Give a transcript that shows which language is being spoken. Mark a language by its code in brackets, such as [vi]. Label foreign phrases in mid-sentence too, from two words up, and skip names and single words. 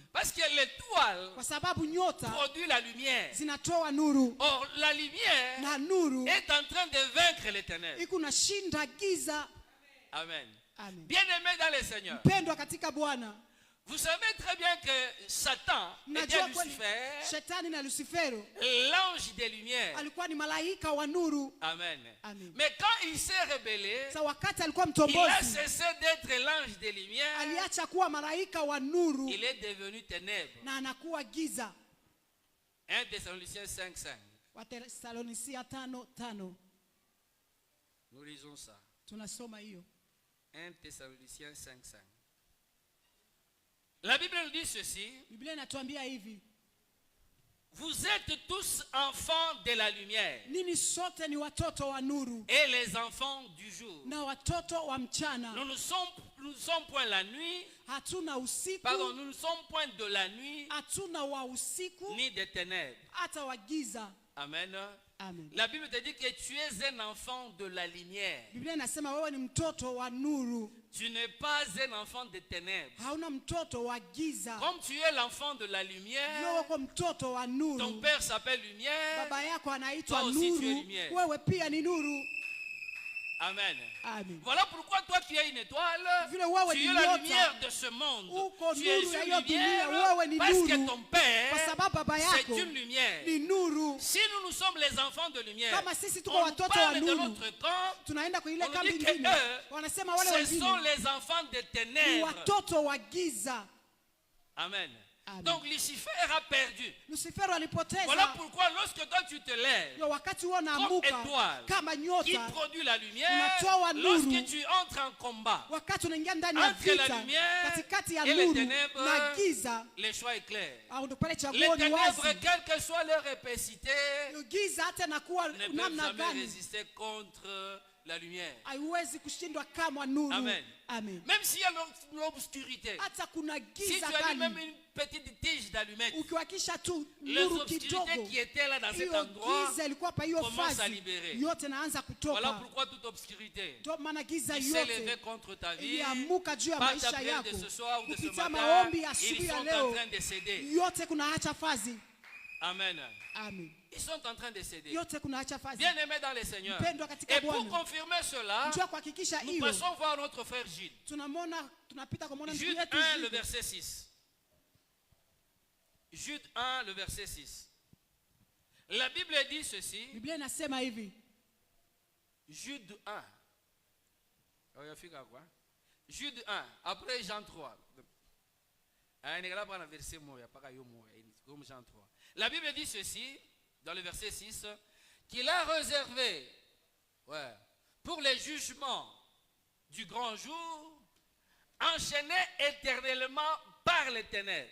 [fr] Parce que l'étoile [sw] Kwa sababu nyota [fr] produit la lumière. [sw] zinatoa nuru, [fr] Or, la lumière [sw] na nuru [fr] est en train de vaincre les ténèbres. [sw] iko nashinda giza. [fr] Amen. [sw] Amen. [fr] Bien-aimés dans le Seigneur, [sw] Pendwa katika Bwana, [fr] vous savez très bien que Satan était [sw] mnajua kweli [fr] Lucifer, [sw] shetani na Lucifero [fr] l'ange des lumières. [sw] alikuwa ni malaika wa nuru. [fr] Amen. [sw] Amen. [fr] Mais quand il s'est rebellé, [sw] Sa wakati alikuwa [fr] il a [sw] mtombozi, [fr] cessé d'être l'ange des lumières. [sw] aliacha kuwa malaika wa nuru [fr] Il est devenu ténèbres. [sw] na anakuwa giza. [fr] 1 Thessaloniciens 5:5. [sw] Wathesalonisia 5:5 [fr] Nous lisons ça. [sw] tunasoma hiyo. [fr] 1 Thessaloniciens 5:5. La Bible nous dit ceci. [sw] Biblia inatuambia hivi, [fr] Vous êtes tous enfants de la lumière [sw] nini sote ni watoto wa nuru [fr] et les enfants du jour. [sw] na watoto wa mchana. [fr] Nous ne sommes point la nuit. [sw] Hatuna usiku, [fr] Pardon, nous ne sommes point de la nuit [sw] hatuna wa usiku [fr] ni des ténèbres. [sw] hata wa giza. [fr] Amen. [sw] Amen. [fr] La Bible te dit que tu es un enfant de la lumière. [sw] Biblia inasema wewe ni mtoto wa nuru, [fr] Tu n'es pas un enfant de ténèbres. [sw] hauna mtoto wa giza. [fr] Comme tu es l'enfant de la [sw] Wewe [fr] lumière, [sw] uko mtoto wa [fr] ton [sw] nuru, [fr] père s'appelle lumière. [sw] baba yako anaitwa [fr] Toi aussi tu es [sw] nuru, [fr] lumière. [sw] wewe pia ni nuru. [fr] Amen. [sw] Amen. [fr] Voilà pourquoi toi tu es une étoile. [sw] Vile wewe [fr] Tu [sw] ni [fr] es la [sw] nyota, [fr] lumière de ce monde. [sw] uko [fr] Tu es [sw] nuru ya [fr] une [sw] hiyo dunia, [fr] lumière [sw] wewe ni [fr] parce que [sw] nuru. [fr] ton père, [sw] Kwa sababu baba [fr] c'est [sw] yako [fr] une lumière. [sw] ni nuru. [fr] Si nous sommes les enfants de lumière, [sw] Kama sisi tuko [fr] on [sw] watoto wa [fr] parle de [sw] nuru, [fr] l'autre camp, [sw] tunaenda kwa ile [fr] on [sw] kambi [fr] dit que [sw] nyingine, [fr] eux, [sw] wanasema wale [fr] ce sont [sw] wengine [fr] les enfants de [sw] ni [fr] ténèbres. [sw] watoto wa giza. [fr] Amen. [sw] Amen. [fr] Donc Lucifer a perdu. [sw] Lucifero [fr] Voilà [sw] alipoteza. [fr] pourquoi lorsque toi tu te lèves [sw] Ndio wakati huo [fr] comme [sw] naamuka [fr] étoile [sw] kama [fr] qui [sw] nyota, [fr] produit la lumière, [sw] unatoa nuru. [fr] lorsque tu entres en combat [sw] wakati unaingia ndani ya [fr] entre la [sw] vita [fr] lumière [sw] katikati ya [fr] et les [sw] nuru [fr] ténèbres, [sw] na giza, [fr] le choix est clair. [sw] au ndo pale [fr] Les [sw] chaguo ni [fr] ténèbres, [sw] wazi. [fr] quelle que soit leur épacité, [sw] Hiyo giza hata nakuwa [fr] ne peuvent [sw] namna [fr] jamais [sw] gani [fr] résister contre la lumière. [sw] haiwezi kushindwa kama nuru. [fr] Amen. [sw] Amen. [fr] Même s'il y a l'obscurité, [sw] Hata kuna [fr] si tu [sw] giza [fr] as même [sw] kali, [fr] une petite tige d'allumette, [sw] ukiwakisha tu [fr] les [sw] nuru [fr] obscurités [sw] kidogo, [fr] qui étaient là dans cet [sw] hiyo [fr] endroit [sw] giza ilikuwa pa hiyo [fr] commencent à [sw] fazi [fr] libérer. [sw] yote naanza [fr] Voilà [sw] kutoka. [fr] pourquoi toute obscurité [sw] Ndio maana giza [fr] qui s'est levée [sw] yote [fr] contre ta vie, [sw] iliamuka juu ya [fr] par ta [sw] maisha [fr] prière de [sw] yako [fr] ce soir ou de ce [sw] kupitia [fr] matin, [sw] maombi ya [fr] ils [sw] asubuhi ya [fr] sont en [sw] leo, [fr] train de céder. [sw] yote kunaacha fazi. [fr] Amen. [sw] Amen. [fr] Ils sont en train de céder. [sw] Yote kunaacha fazi. [fr] Bien aimés dans le Seigneur. [sw] Mpendwa katika [fr] Et pour [sw] Bwana, [fr] confirmer cela, [sw] njoo kuhakikisha [fr] nous [sw] hiyo, [fr] passons voir notre frère Jude. [sw] tunapita kumwona ndugu Jude yetu 1, [fr] le Jude. verset 6. Jude 1, le verset 6. La Bible dit ceci. [sw] Biblia inasema hivi. [fr] Jude 1. Jude 1, après Jean 3. La Bible dit ceci, dans le verset 6, qu'il a réservé pour les jugements du grand jour, enchaîné éternellement par les ténèbres.